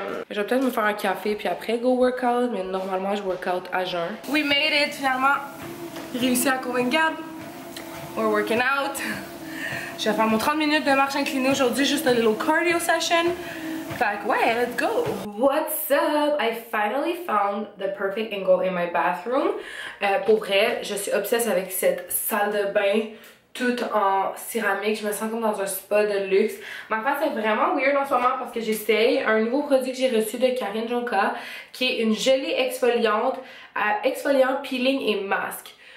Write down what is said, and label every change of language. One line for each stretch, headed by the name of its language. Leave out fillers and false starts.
French: Je vais peut-être me faire un café puis après go workout, mais normalement je workout à jeun.
English: We made it
French: finalement. J'ai réussi à convaincre Gab.
English: We're working out.
French: Je vais faire mon 30 minutes de marche inclinée aujourd'hui, juste un
English: little cardio session.
French: Fait que ouais,
English: let's go! What's up? I finally found the perfect angle in my bathroom.
French: Pour vrai, je suis obsesse avec cette salle de bain toute en céramique. Je me sens comme dans un spa de luxe. Ma face est vraiment weird en ce moment parce que j'essaye un nouveau produit que j'ai reçu de Karine Jonka qui est une gelée exfoliante, exfoliant, peeling et masque.